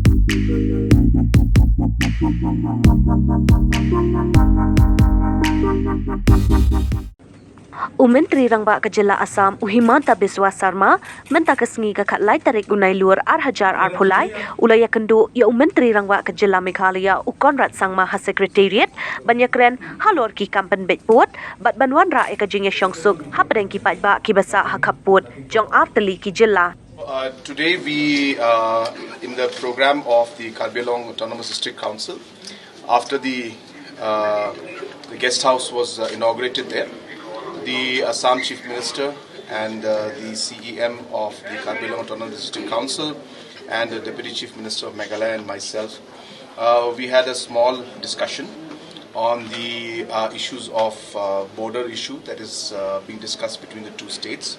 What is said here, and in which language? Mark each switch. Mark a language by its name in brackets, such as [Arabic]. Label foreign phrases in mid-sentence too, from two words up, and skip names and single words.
[Khasi] Myntri Rangbah ke jylla Assam Himanta Biswa Sarma mynta ke sngi ke khatlai tarik nailur hajar pulai Iakynduh Myntri Rangbah ke jylla Meghalaya Conrad Sangma secretariat Kren Halor ki pynbeit bat wanrah ke jingiashongsuk hapdeng ki paidbah kiba Khappud jong artylli ki jylla. [English] Today we in the program of the Kharbi Autonomous District Council, after the guest house was inaugurated there, the Assam Chief Minister and the CEM of the Kharbi Autonomous District Council and the Deputy Chief Minister of Meghalaya and myself, we had a small discussion on the issues of border issue that is being discussed between the two states.